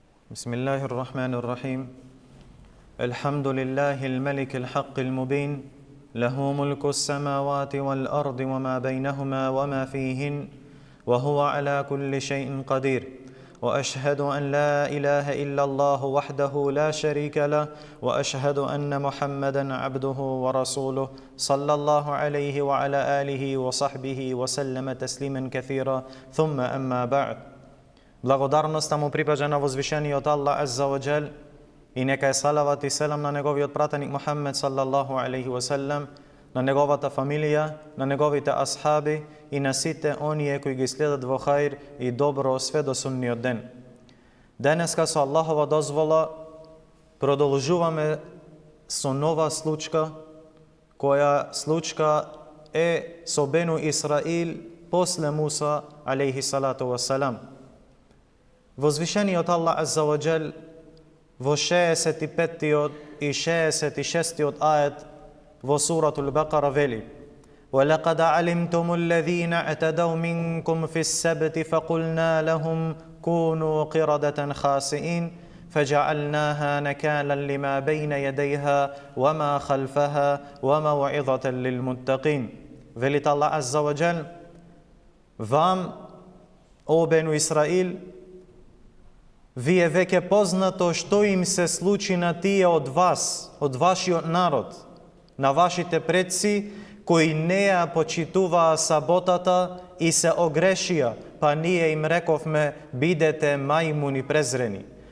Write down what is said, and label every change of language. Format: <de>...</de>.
<ar>بسم الله الرحمن الرحيم الحمد لله الملك الحق المبين له ملك السماوات والأرض وما بينهما وما فيهن وهو على كل شيء قدير وأشهد أن لا إله إلا الله وحده لا شريك له وأشهد أن محمدا عبده ورسوله صلى الله عليه وعلى آله وصحبه وسلم تسليما كثيرا ثم أما بعد.</ar> <mk>Благодарноста му припаѓа на возвишениот Аллах Азза ва Џел и нека е салават и селам на неговиот пратеник Мухаммед саллаллаху алейхи ва селем, на неговата фамилија, на неговите асхаби и на сите оние кои ги следат во хаир и добро све до сунниот ден. Денеска со Аллахова дозвола продолжуваме со нова случка, која случка е со Бену Исраил после Муса алейхи салату ва салам. Возвишениот Аллах Азза ва Џел во 65-тиот и 66-тиот ајет во суратул Бакара вели:</mk> <ar>وَلَقَدْ عَلِمْتُمُ الَّذِينَ اعْتَدَوْا مِنْكُمْ فِي السَّبْتِ فَقُلْنَا لَهُمْ كُونُوا قِرَدَةً خَاسِئِينَ فَجَعَلْنَاهَا نَكَالًا لِمَا بَيْنَ يَدَيْهَا وَمَا خَلْفَهَا وَمَوْعِظَةً لِلْمُتَّقِينَ.</ar> <mk>Велит Аллах Азза ва Џел: вам, о Бену Исраил, вие веќе познато што им се случи на тие од вас, од вашиот народ, на вашите предци, кои не ја почитуваа саботата и се огрешија, па ние им рековме: бидете мајмуни презрени.</mk>